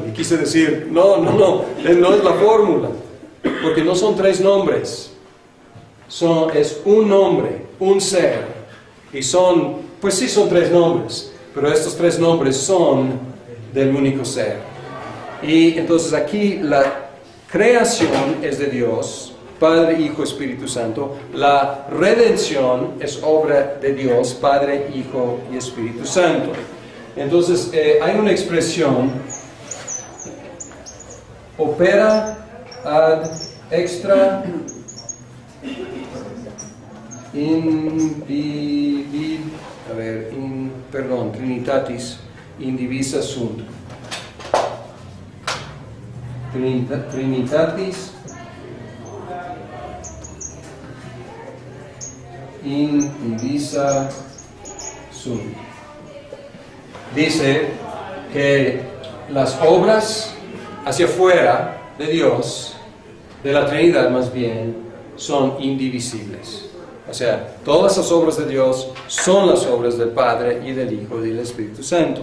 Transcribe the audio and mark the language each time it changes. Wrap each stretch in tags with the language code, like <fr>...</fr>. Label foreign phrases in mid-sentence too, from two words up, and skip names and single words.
<es>Y quise decir, no es la fórmula, porque no son 3 nombres, es un nombre, un ser, y pues sí son 3 nombres, pero estos 3 nombres son del único ser. Y entonces aquí la creación es de Dios, Padre, Hijo, Espíritu Santo. La redención es obra de Dios, Padre, Hijo y Espíritu Santo. Entonces hay una expresión,</es> <la>opera ad extra Trinitatis indivisa sunt. Trinitatis indivisa sunt.</la> <es>Dice que las obras hacia afuera de Dios, de la Trinidad más bien, son indivisibles. O sea, todas las obras de Dios son las obras del Padre y del Hijo y del Espíritu Santo.</es>